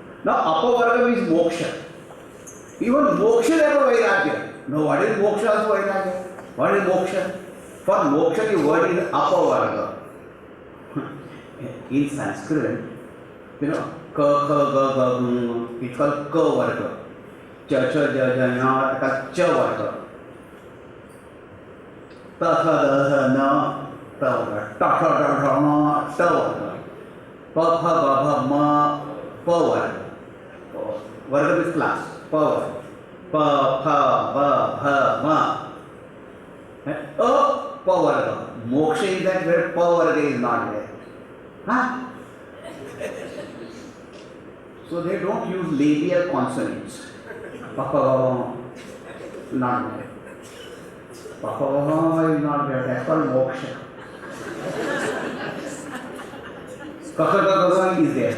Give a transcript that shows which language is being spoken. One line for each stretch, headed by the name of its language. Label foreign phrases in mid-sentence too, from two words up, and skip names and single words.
English: Now, Apavarga means moksha. Even moksha they have a vairagya. No, what is moksha also vairagya? What is moksha? For moksha the word is Apavarga. In Sanskrit,
Sanskrit: क, ग, ग,
English: it's called
Sanskrit: क वर्ग. च, च, ज, ज, न, क, च वर्ग. ट, ठ, ड, ठ, न, ट वर्ग. ट, ठ, ड, ठ, न, ट वर्ग. प, फ, ग, भ, म, प वर्ग.
English: Varga is class.
Sanskrit: प वर्ग. प, फ, ब, भ, म. प वर्ग.
English: Moksha is that where
Sanskrit: प वर्ग
English: is not there. Huh? So they don't use labial consonants. Papa, not there. Papa is not there. That's called moksha. Kaka is there.